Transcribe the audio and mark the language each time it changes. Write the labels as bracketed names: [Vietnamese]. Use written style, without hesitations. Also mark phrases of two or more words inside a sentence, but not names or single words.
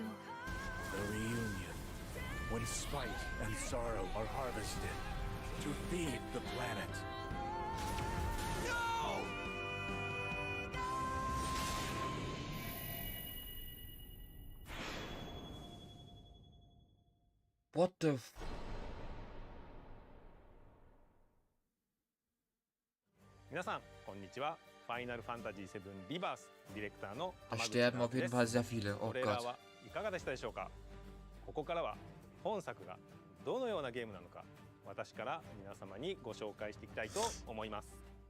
[English] The reunion, when spite and sorrow are harvested to feed the planet. No! What the f... [Japanese] 皆さんこんにちは。ファイナルファンタジー7リバースディレクターの [German] Da sterben auf jeden Fall sehr viele. Oh [Japanese] トレーラー [German] Gott. [Japanese] はいかがでしたでしょうか。ここからは本作がどのようなゲームなのか、私から皆様にご紹介していきたいと思います。